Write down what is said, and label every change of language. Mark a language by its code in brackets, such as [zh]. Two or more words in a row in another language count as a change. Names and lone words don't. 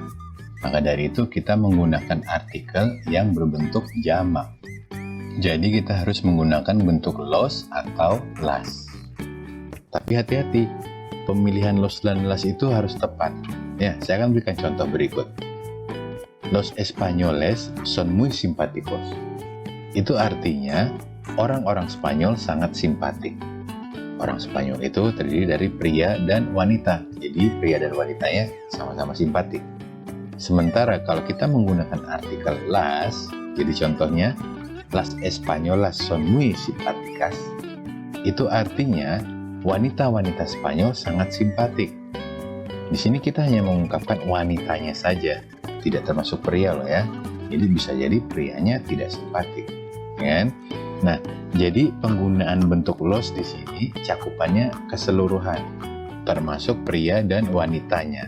[id] Maka dari itu kita menggunakan artikel yang berbentuk jamak. Jadi kita harus menggunakan bentuk los atau las. Tapi hati-hati, pemilihan los dan las itu harus tepat. Ya, saya akan berikan contoh berikut. [es] Los españoles son muy simpáticos. [id] Itu artinya orang-orang Spanyol sangat simpatik. Orang Spanyol itu terdiri dari pria dan wanita. Jadi pria dan wanitanya sama-sama simpatik. Sementara kalau kita menggunakan artikel las, jadi contohnya [es] las españolas son muy simpáticas. [id] Itu artinya wanita-wanita Spanyol sangat simpatik. Di sini kita hanya mengungkapkan wanitanya saja. Tidak termasuk pria loh ya. Jadi bisa jadi prianya tidak simpatik, kan? Nah, jadi penggunaan bentuk los di sini cakupannya keseluruhan, termasuk pria dan wanitanya.